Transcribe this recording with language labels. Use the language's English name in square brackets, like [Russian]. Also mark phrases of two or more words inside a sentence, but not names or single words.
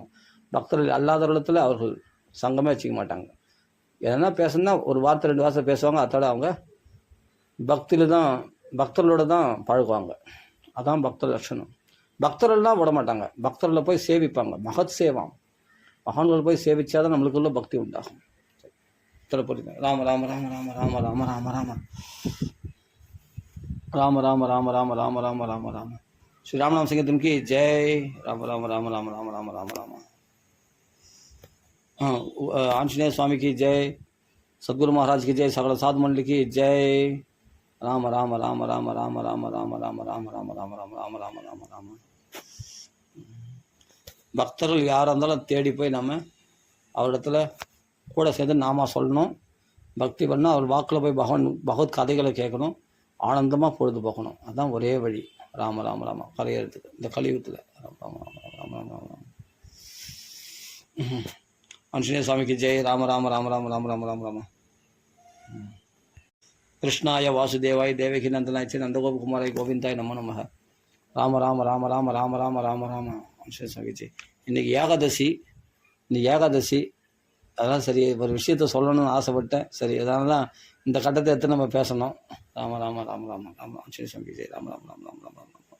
[Tamil] பக்தர்கள் அல்லாதவரிடத்தில் அவர்கள் சங்கமே வச்சுக்க மாட்டாங்க. எதனா பேசணுன்னா ஒரு வார்த்தை 2 வார்த்தை பேசுவாங்க. அதோட அவங்க பக்தர்களோட தான் பழகுவாங்க. அதான் பக்தர் லட்சணம். பக்தர்கள்லாம் விட மாட்டாங்க. பக்தர்களை போய் சேவிப்பாங்க. மகத் சேவாம். மகான்கள் போய் சேவிச்சாதான் நம்மளுக்குள்ள பக்தி உண்டாகும். ராம ராம ராம ராம ராம ராம ராம ராம ராம ராம ராம ராம ராம ராம ராம ராம. [Hindi] श्री राम नाम संकीर्तन की जय. राम राम राम राम राम राम राम राम. आंजनेय स्वामी की जय. सदगुरु महाराज की जय. सकल साधु मंडली की जय. राम राम राम राम राम राम राम राम राम राम राम राम राम राम राम राम. [Tamil] பக்தர்கள் யாராக இருந்தாலும் தேடி போய் நம்ம அவரிடத்துல கூட சேர்ந்து நாமா சொல்லணும். பக்தி பண்ணால் அவர் வாக்கில் போய் பகவத் கதைகளை கேட்கணும். ஆனந்தமாக பொழுது போகணும். அதுதான் ஒரே வழி. ராம ராம ராம கரையறதுக்கு இந்த கலியுகத்தில். ராம ராம ராம ராம ராம ராம. ஆஞ்சநேய சுவாமிக்கு ஜெய். ராம ராம ராம ராம ராம ராம ராம ராம. [Sanskrit] कृष्णाय वासुदेवाय देवकी नन्दनाय नन्दगोपकुमाराय गोविन्दाय नमो नमः. [Tamil] ராம ராம ராம ராம ராம ராம ராம ராம. ஆஞ்சநேய சுவாமிக்கு ஜெய். இன்னைக்கு ஏகாதசி. அதெல்லாம் சரி, ஒரு விஷயத்த சொல்லணும்னு ஆசைப்பட்டேன். சரி, அதனால தான் இந்த கட்டத்தை எடுத்து நம்ம பேசணும். ராம ராம ராம ராம ராம. ஆஞ்சநேய சுவாமிக்கு ஜெய். ராம ராம ராம ராம ராம ராம.